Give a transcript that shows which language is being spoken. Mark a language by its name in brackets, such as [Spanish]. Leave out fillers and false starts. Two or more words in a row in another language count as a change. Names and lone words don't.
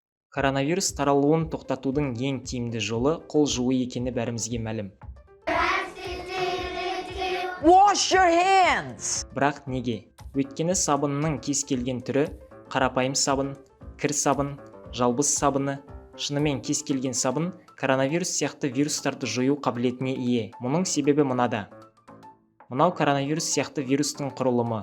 [Kazakh] Коронавирус таралуын тоқтатудың ең тиімді жолы қол жуу екені бәрімізге мәлім. [English] Wash your hands! [Kazakh] Бірақ неге? Өйткені сабынның кез келген түрі, қарапайым сабын, кір сабын, жалбыз сабыны, шынымен кез келген сабын коронавирус сияқты вирустарды жою қабілетіне ие. Мұның себебі мынада. Мынау коронавирус сияқты вирустың құрылымы.